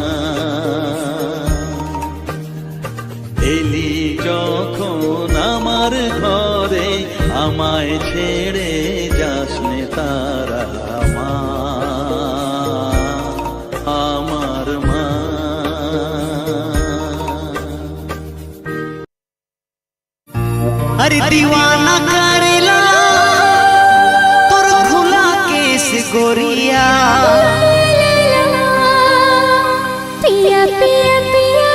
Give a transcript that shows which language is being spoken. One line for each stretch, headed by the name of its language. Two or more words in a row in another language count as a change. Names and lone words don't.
Bangla: এলি যখন আমার ঘরে আমায় ছেড়ে যাসনে তারা মা আমার মা।
Bhojpuri: अरे दीवाना करेला तोर खुला केस गोरिया पिया पिया पिया